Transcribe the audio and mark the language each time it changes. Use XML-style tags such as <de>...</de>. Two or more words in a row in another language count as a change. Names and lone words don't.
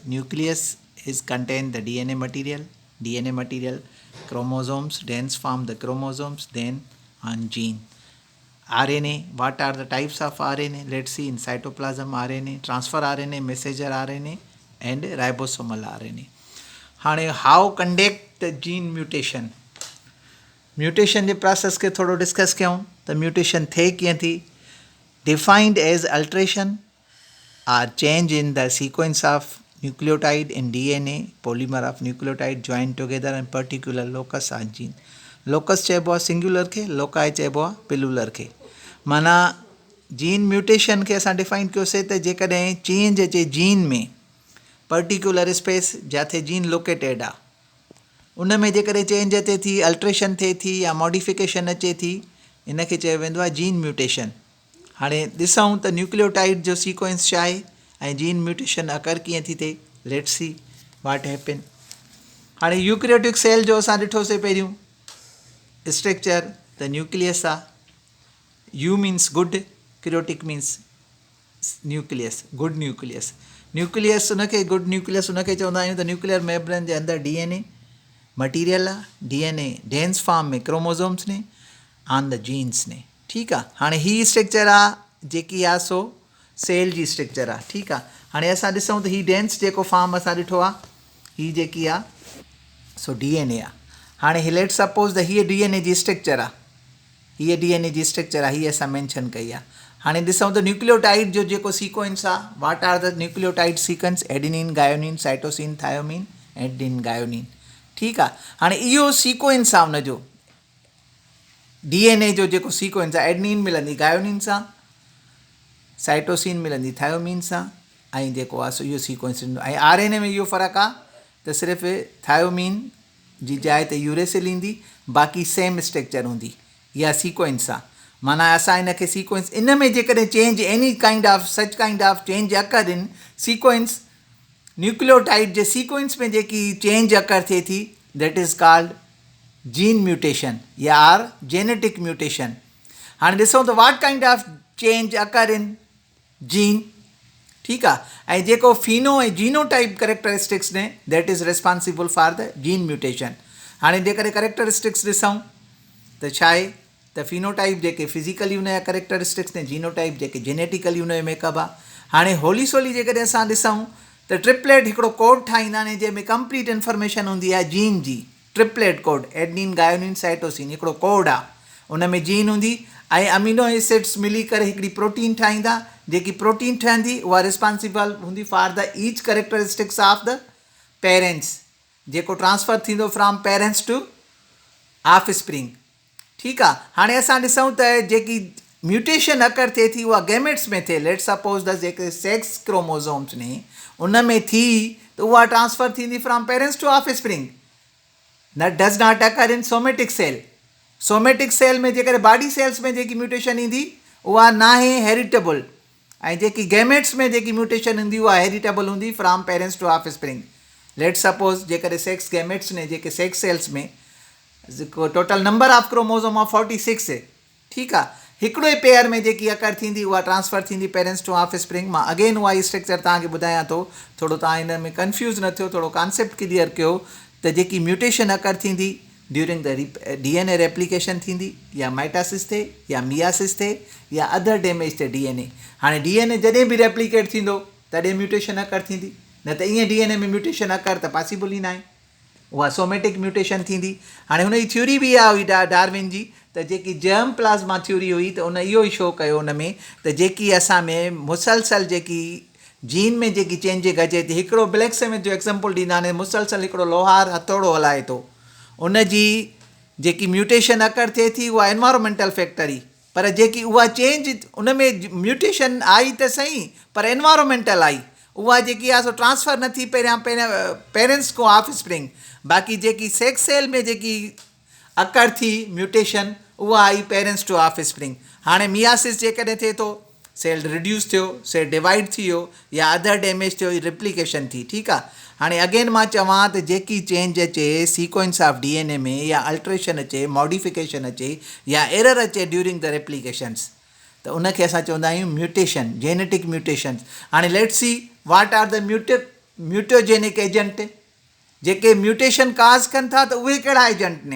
<en>Nucleus is contain the DNA material. DNA material, chromosomes, then form the chromosomes, then on gene. RNA, what are the types of RNA? Let's see in cytoplasm RNA, transfer RNA, messenger RNA and ribosomal RNA. How conduct the gene mutation?</en> <sd>म्यूटेशन जे प्रोसेस खे थोरो डिस्कस कयूं त म्यूटेशन थिए कीअं थी.</sd> <en>Defined as alteration or change in the sequence of nucleotide in DNA, polymer of nucleotide join together in particular locus on gene.</en> <sd>लोकस चइबो आहे सिंगुलर खे, लोकाई चइबो आहे पिलुलर खे. माना</sd> <en>gene mutation</en> <sd>खे असां डिफाइन कयोसीं त जेकॾहिं चेंज अचे जीन में</sd> <en>particular space</en> <sd>जिथे</sd> <en>gene located</en> <sd>आहे उन में जेकॾहिं चेंज अचे थी, अल्ट्रेशन थिए थी या मॉडिफिकेशन अचे थी, इन खे चयो वेंदो आहे</sd> <en>gene mutation.</en> <sd>हाणे ॾिसूं त न्यूक्लियोटाइड जो सीक्वेंस छा आहे ऐं</sd> <en>gene mutation occur</en> <sd>कीअं थी थिए.</sd> <en>Let's see what happen.</en> <sd>हाणे</sd> <en>eukaryotic cell</en> <sd>जो असां ॾिठोसीं पहिरियों स्ट्रक्चर. त न्यूक्लियस आहे.</sd> <en>U means good, karyotic means nucleus, good nucleus.</en> <sd>न्यूक्लियस उनखे</sd> <en>good nucleus</en> <sd>उनखे चवंदा आहियूं त</sd> <en>nuclear membrane</en> <sd>जे अंदरि</sd> <en>DNA material</en> <sd>आहे.</sd> <en>DNA dense form</en> <sd>में क्रोमोज़ोम्स ने</sd> <en>on the genes</en> <sd>ने. ठीकु आहे. हाणे हीअ स्ट्रक्चर आहे जेकी आहे सो सेल जी स्ट्रक्चर आहे. ठीकु आहे. हाणे असां ॾिसूं त हीअ डेंस जेको फॉर्म असां ॾिठो आहे हीअ जेकी आहे सो DNA आहे. हाणे ही</sd> <en>let suppose</en> <sd>त हीअ DNA जी स्ट्रक्चर आहे. हीअ DNA जी स्ट्रक्चर आहे, हीअ असां मैंशन कई आहे. हाणे ॾिसूं त न्यूक्लियोटाइड जो जेको सीक्वेंस आहे,</sd> <en>what are the nucleotide sequence? Adenine, guanine, cytosine, Thymine, adenine, guanine.</en> <sd>ठीकु आहे. हाणे इहो सीक्वेंस आहे हुनजो DNA जो जेको सीक्वेंस आहे. एडनिन मिलंदी गायोनिन सां, साइटोसिन मिलंदी थायोमिन सां ऐं जेको आहे सो इहो सीक्वेंस ईंदो. ऐं RNA में इहो फ़र्क़ु आहे त सिर्फ़ु थायोमिन जी जाइ ते यूरेसिल ईंदी, बाक़ी</sd> <en>same structure</en> <sd>हूंदी. इहा सीक्वेंस आहे. माना असां हिन खे सीक्वेंस इन में जेकॾहिं</sd> <en>change any kind of such kind of change occur in sequence,</en> <sd>न्यूक्लियोटाइड जे सीक्वेंस में जेकी</sd> <en>change occur</en> <sd>थिए थी</sd> <en>that is called gene mutation</en> <sd>या</sd> <en>or genetic mutation.</en> <sd>हाणे ॾिसूं त</sd> <en>what kind of change occur in gene.</en> <sd>ठीकु आहे. ऐं जेको</sd> <en>pheno ऐं genotype characteristics ने that is responsible for the gene mutation.</en> <sd>हाणे जेकॾहिं करेक्टरिस्टिक्स ॾिसूं त छा आहे त फिनोटाइप जेके फिज़िकली हुनजा करेक्टरिस्टिक्स ने, जीनोटाइप जेके जेनेटिकली हुनजो मेकअप आहे. हाणे</sd> <en>wholly solely</en> <sd>जेकॾहिं असां ॾिसूं त ट्रिपलेट हिकिड़ो कोड ठाहींदा आहिनि जंहिंमें</sd> <en>complete information</en> <sd>हूंदी आहे जीन जी.</sd> <en>triplet code adenine, guanine, cytosine</en> <sd>हिकिड़ो कोड आहे. उन में जीन हूंदी ऐं</sd> <en>amino acids</en> <sd>मिली करे हिकिड़ी प्रोटीन ठाहींदा. जेकी प्रोटीन ठहंदी उहा रिस्पॉन्सिबल हूंदी</sd> <en>for the each characteristics of the parents,</en> <sd>जेको ट्रांसफर थींदो</sd> <en>from parents to offspring.</en> <sd>ठीकु आहे. हाणे असां ॾिसूं त जेकी</sd> <en>mutation occur</en> <sd>थिए थी उहा गैमेट्स में थिए.</sd> <en>let suppose the</en> <sd>जेके</sd> <en>sex chromosomes</en> <sd>ने उन में थी त उहा ट्रांसफर थींदी</sd> <en>from parents to offspring. That does not occur in somatic cell. somatic cell</en> <sd>में जेकॾहिं</sd> <en>body cells</en> <sd>में जेकी म्यूटेशन ईंदी उहा नाहे हेरिटेबल, ऐं जेकी गैमेट्स में जेकी म्यूटेशन ईंदी उहा हेरिटेबल हूंदी</sd> <en>from parents to offspring. let suppose जेकॾहिं sex gametes</en> <sd>ने जेके</sd> <en>sex cells में total number of chromosome of 46 है.</en> <sd>ठीकु आहे. हिकिड़ो ई पेयर में जेकी अकर थींदी उहा ट्रांसफर थींदी</sd> <en>parents to offspring.</en> <sd>मां अगेन उहा ई स्ट्रक्चर तव्हांखे ॿुधायां थो, थोरो तव्हां हिन में कंफ्यूज़ न थियो, थोरो</sd> <en>concept clear</en> <sd>कयो त जेकी</sd> <en>mutation occur</en> <sd>थींदी</sd> <en>during the DNA replication</en> <sd>थींदी या माइटासिस थिए या मियासिस थिए या</sd> <en>other damage</en> <sd>थिए DNA. हाणे DNA जॾहिं बि रेप्लिकेट थींदो तॾहिं</sd> <en>mutation occur</en> <sd>थींदी, न त ईअं DNA में</sd> <en>mutation occur</en> <sd>त पॉसिबल ई न आहे. उहा</sd> <en>somatic mutation</en> <sd>थींदी. हाणे हुन जी थ्योरी बि इहा हुई डार्विन जी त जेकी</sd> <en>germ plasma theory</en> <sd>हुई त उन इहो ई शो कयो उन में त जेकी असां में मुसलसल जेकी जीन में जेकी चेंज घटिजे थी. हिकिड़ो</sd> <en>black cement</en> <sd>जो एग्ज़ाम्पल ॾींदा आहिनि. मुसलसल हिकिड़ो लोहार हथौड़ो हलाए थो, उन जी जेकी</sd> <en>mutation occur</en> <sd>थिए थी उहा</sd> <en>environmental factor</en> <sd>ई, पर जेकी उहा चेंज उन में म्यूटेशन आई त सही पर एनवायरमेंटल आई, उहा जेकी आहे सो ट्रांसफ़र न थी पहिरियां पेरेंट्स को ऑफ स्प्रिंग। बाक़ी जेकी सेक्स सेल में जेकी अकर थी म्यूटेशन उहा आई</sd> <en>parents to offspring.</en> <sd>हाणे मियासिस जेकॾहिं थिए थो</sd> <en>cell reduce</en> <sd>थियो,</sd> <en>cell divide</en> <sd>थी वियो या</sd> <en>other damage</en> <sd>थियो, रिप्लिकेशन थी। ठीकु आहे। हाणे अगेन मां चवां त जेकी चेंज अचे</sd> <en>sequence of DNA</en> <sd>में या अल्ट्रेशन अचे, मॉडिफिकेशन अचे या एरर अचे</sd> <en>during the replications</en> <sd>त उनखे असां चवंदा आहियूं म्यूटेशन,</sd> <en>genetic mutation. हाणे let's see what are the mutogenic agent.</en> <sd>जेके</sd> <en>mutation cause</en> <sd>कनि था त उहे कहिड़ा एजेंट ने?</sd>